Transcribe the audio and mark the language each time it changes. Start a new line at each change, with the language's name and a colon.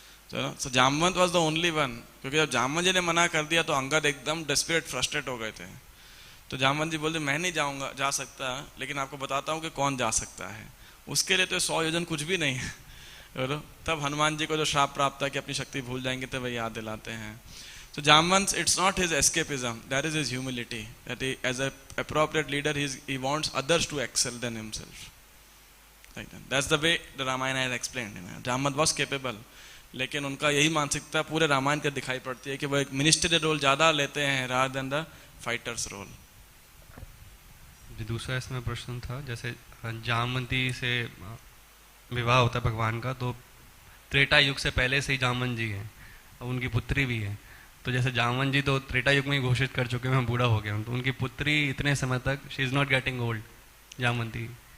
Hindi: तो Jamwant was the only one, क्योंकि जब जामवंत जी ने मना कर दिया तो अंगद एकदम डेस्परेट फ्रस्ट्रेट हो गए थे, तो जामवंत जी बोलते मैं नहीं जाऊंगा, जा सकता, लेकिन आपको बताता हूँ कि कौन जा सकता है, उसके लिए तो 100 योजन कुछ भी नहीं है। तब हनुमान जी को जो श्राप प्राप्त था कि अपनी शक्ति भूल जाएंगे, तब वही याद दिलाते हैं।
English: So Jamvan, it's not his escapism, that is his humility. That he, as an appropriate leader, he wants others to excel than himself. Like that. That's the way the Ramayana is explained. Jamvan was capable,
Hindi: लेकिन उनका यही मानसिकता पूरे रामायण का दिखाई पड़ती है कि वो एक मिनिस्टरी रोल ज़्यादा लेते हैं
English: rather than the fighters role.
Hindi: दूसरा इसमें प्रश्न था, जैसे जामवंती से विवाह होता है भगवान का, तो त्रेता युग से पहले से ही जामवन जी हैं, उनकी पुत्री भी है, तो जैसे जामवन जी तो त्रेता युग में ही घोषित कर चुके मैं बूढ़ा हो गया हूँ, तो उनकी पुत्री इतने समय तक she is not getting old, Jamwanti.